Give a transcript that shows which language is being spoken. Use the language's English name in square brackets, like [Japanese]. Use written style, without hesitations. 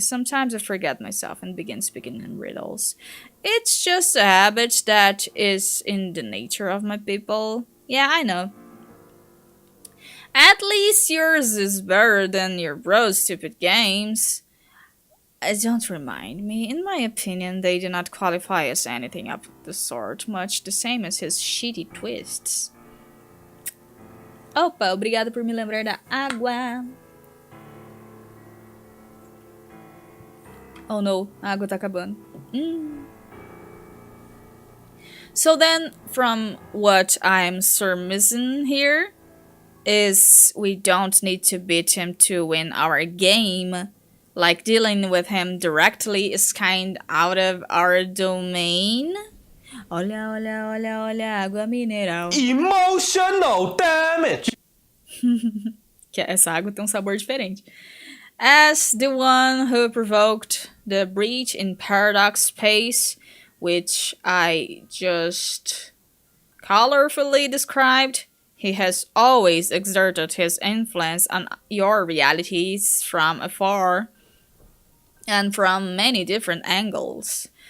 [English] Sometimes I forget myself and begin speaking in riddles. It's just a habit that is in the nature of my people. Yeah, I know. At least yours is better than your bro's stupid games. Don't remind me. In my opinion, they do not qualify as anything of the sort, much the same as his shitty twists. [Portuguese] Opa, obrigada por me lembrar da água. Oh no, a água tá acabando. [English] So then, from what I'm surmising here, is we don't need to beat him to win our game. Like dealing with him directly is kind out of our domain. [Portuguese] Olha, olha, olha, olha, água mineral. [English] Emotional damage! [Portuguese] Que essa água tem um sabor diferente. [English] As the one who provoked the breach in Paradox Space, which I just colorfully described, he has always exerted his influence on your realities from afar and from many different angles.